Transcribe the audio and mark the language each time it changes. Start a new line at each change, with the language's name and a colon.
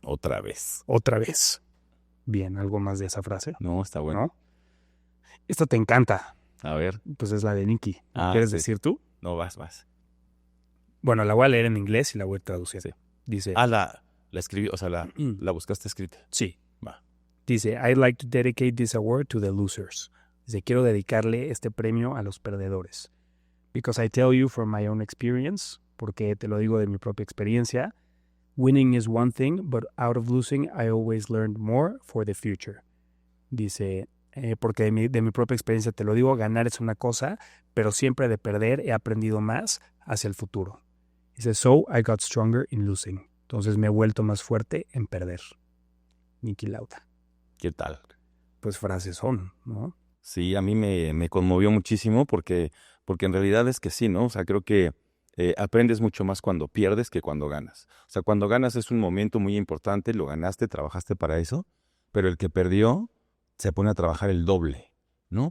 Spanish: otra vez. otra vez. Bien, algo más de esa frase, No, está bueno. ¿no? Esta te encanta, A ver. pues es la de Nicky. Ah, ¿Quieres sí. decir tú? No, vas. Bueno, la voy a leer en inglés y la voy a traducir. Sí. Dice, Ah, la escribí, o sea, la buscaste escrita. sí, Va.
English: dice, I'd like to dedicate this award to the losers.
Spanish: Dice, quiero dedicarle este premio a los perdedores.
English: Because I tell you from my own experience,
Spanish: porque te lo digo de mi propia experiencia,
English: winning is one thing, but out of losing I always learned more for the future.
Spanish: Dice, porque de mi propia experiencia te lo digo, ganar es una cosa, pero siempre de perder he aprendido más hacia el futuro.
English: Dice, so I got stronger in losing.
Spanish: Entonces me he vuelto más fuerte en perder. Niki Lauda. ¿Qué tal? Pues frases son, ¿no? Sí, a mí me conmovió muchísimo porque en realidad es que sí, ¿no? O sea, creo que aprendes mucho más cuando pierdes que cuando ganas. O sea, cuando ganas es un momento muy importante, lo ganaste, trabajaste para eso, pero el que perdió se pone a trabajar el doble, ¿no?